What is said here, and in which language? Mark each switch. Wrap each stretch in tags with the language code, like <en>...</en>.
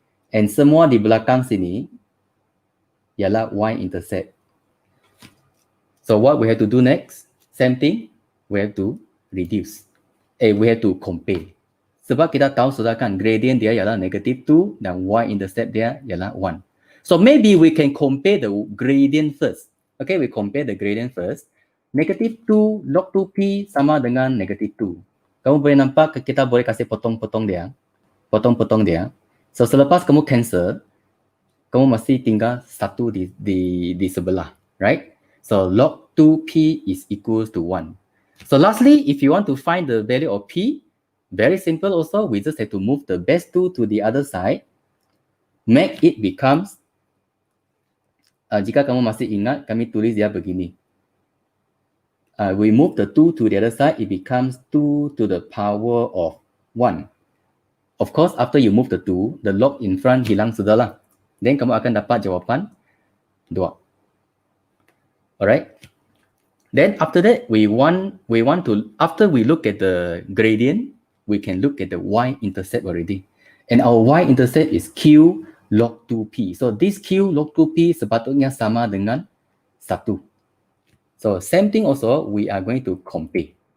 <ms>And semua di belakang sini ialah y-intercept.</ms> <en>So what we have to do next? Same thing, we have to reduce. We have to compare.</en> <ms>Sebab kita tahu sudah kan gradient dia ialah -2 dan y-intercept dia ialah 1.</ms> <en>So maybe we can compare the gradient first. Okay, we compare the gradient first. -2 log 2p</en> <ms>sama dengan -2. Kamu boleh nampak kita boleh kasih potong-potong dia. Potong-potong dia. So selepas kamu cancel, kamu masih tinggal 1 di sebelah, right?</ms> <en>So log 2p is equals to 1. So lastly, if you want to find the value of p, very simple also, we just have to move the base 2 to the other side, make it becomes,</en> <ms>jika kamu masih ingat, kami tulis dia begini.</ms> <en>We move the 2 to the other side, it becomes 2 to the power of 1. Of course, after you move the 2, the log in front</en> <ms>hilang sudah lah. Then kamu akan dapat jawapan 2.</ms> <en>Alright? Then after that, we want to, after we look at the gradient, we can look at the y-intercept already. And our y-intercept is q log 2p. So this q log 2p</en> <ms>sepatutnya sama dengan 1.</ms> <en>So same thing also, we are going to compare.</en>